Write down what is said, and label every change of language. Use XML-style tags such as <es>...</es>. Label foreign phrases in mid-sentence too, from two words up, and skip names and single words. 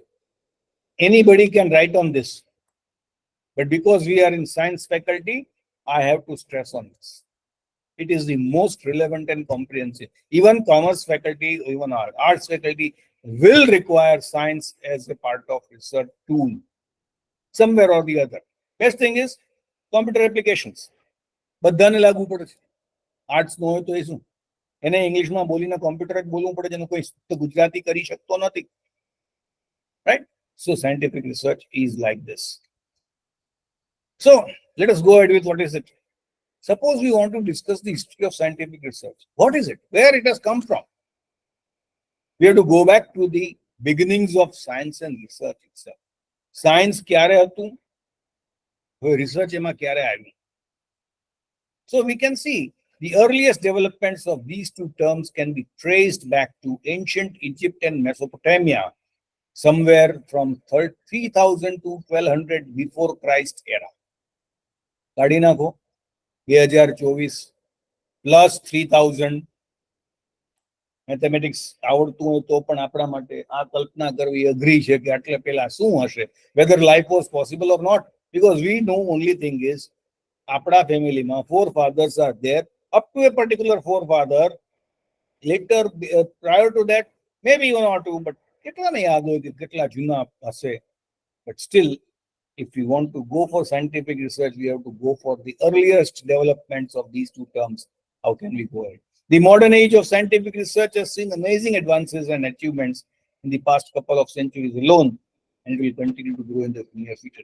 <en>Anybody can write on this, but because we are in science faculty, I have to stress on this. It is the most relevant and comprehensive. Even commerce faculty, even our arts faculty will require science as a part of research tool, somewhere or the other. Best thing is computer applications.</en> <gu>બધાને લાગુ પડે છે. આર્ટ્સ નો હોય તો એ શું? એને ઇંગ્લિશમાં બોલીને કોમ્પ્યુટર જ બોલવું પડે, જેનું કોઈ ગુજરાતી કરી શકતો નથી.</gu> <en>Right? So scientific research is like this. So let us go ahead with what is it. Suppose we want to discuss the history of scientific research. What is it? Where it has come from? We have to go back to the beginnings of science and research itself.</en> <gu>Science ક્યારે હતું? Research એમાં ક્યારે આવ્યું?</gu> <en>So we can see the earliest developments of these two terms can be traced back to ancient Egypt and Mesopotamia, somewhere from 3000 to 1200 before Christ era.</en> <gu>કાઢી નાખો 2024 plus 3000. મેથેમેટિક્સ આવડતું હોય તો પણ આપણા માટે આ કલ્પના કરવી અઘરી છે કે આટલે પહેલા શું હશે,</gu> <en>whether life was possible or not, because we know only thing is</en> <gu>આપણા ફેમિલીમાં</gu> <en>forefathers are there up to a particular forefather. Later, prior to that, maybe one or two, but</en> <gu>કેટલાને યાદ હોય કે કેટલા જૂના હશે.</gu> <en>But still, if we want to go for scientific research, we have to go for the earliest developments of these two terms. How can we go ahead? The modern age of scientific research has seen amazing advances and achievements in the past couple of centuries alone, and it will continue to grow in the near future.</en>